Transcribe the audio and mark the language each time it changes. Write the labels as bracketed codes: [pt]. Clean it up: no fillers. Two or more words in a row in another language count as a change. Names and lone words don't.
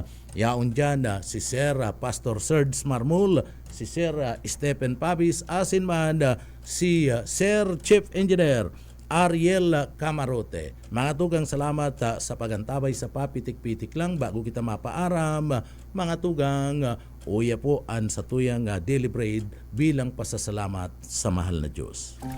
[bik] Yaon dyan si Sir Pastor Serge Marmol, si Sir Stephen Pabis, asin man si Sir Chief Engineer Ariel Camarote. Mga tugang, salamat sa pagantabay sa Papitik-Pitik lang. Bago kita mapaaram, mga tugang, uya po ang sa tuyang [en] daily bread [bik] bilang pasasalamat sa mahal na Diyos.